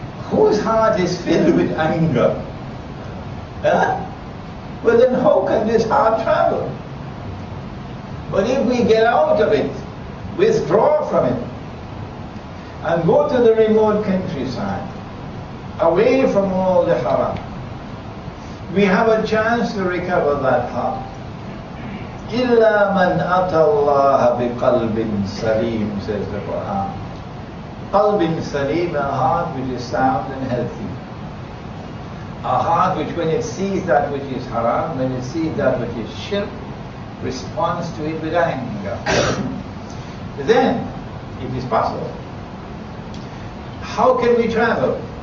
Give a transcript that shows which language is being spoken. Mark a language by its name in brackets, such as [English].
[English] Whose heart is filled with anger? Well then how can this heart travel? But if we get out of it, withdraw from it, and go to the remote countryside, away from all the haram, we have a chance to recover that heart. [Arabic] إِلَّا مَنْ أَتَى اللَّهَ بِقَلْبٍ سَلِيمٍ, [English] says the Quran. Qalbin salim, a heart which is sound and healthy. A heart which when it sees that which is haram, when it sees that which is shirk, responds to it with anger. Then it is possible. How can we travel?